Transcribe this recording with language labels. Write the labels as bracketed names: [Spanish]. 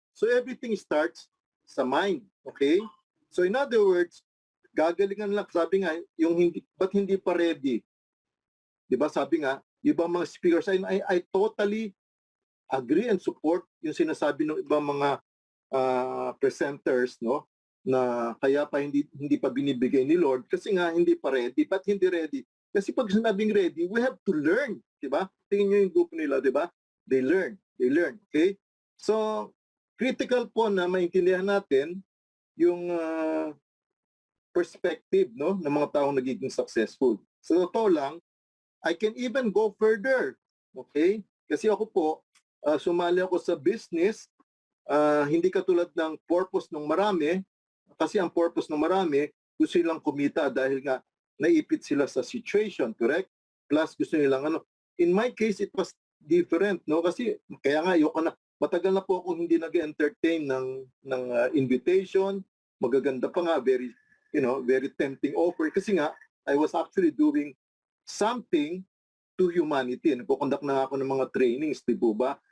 [English] So everything starts sa mind. Okay? So in other words, [Filipino] gagalingan lang, sabi nga, ba't hindi pa [English] ready? [Filipino] Diba sabi nga, ibang mga speakers, [English] I totally agree and support [Filipino] yung sinasabi ng ibang mga presenters, no? Na kaya pa hindi pa binibigay ni Lord kasi nga hindi pa ready. Ba't hindi ready? [English] Kasi pag sinabing ready, we have to learn, diba? [Filipino] Tingnan nyo yung grupo nila, diba? [English] They learn, okay? [Filipino] So, critical po na maintindihan natin yung perspective, no, ng mga taong nagiging successful. [English] Sa totoo lang, I can even go further. Okay? [Filipino] Kasi ako po, sumali ako sa business, hindi katulad ng purpose ng marami, kasi ang purpose ng marami, gusto silang kumita dahil nga naipit sila sa situation, correct? plus gusto nilang ano. [English] In my case, it was different, no? [Filipino] Kasi kaya nga ayoko na, matagal na po akong hindi nag-entertain ng invitation. Magaganda pa nga, [English] very, very tempting offer. [Filipino] Kasi nga, [English] I was actually doing something to humanity. [Filipino] Nagpo-conduct na ako ng mga trainings, di po ba?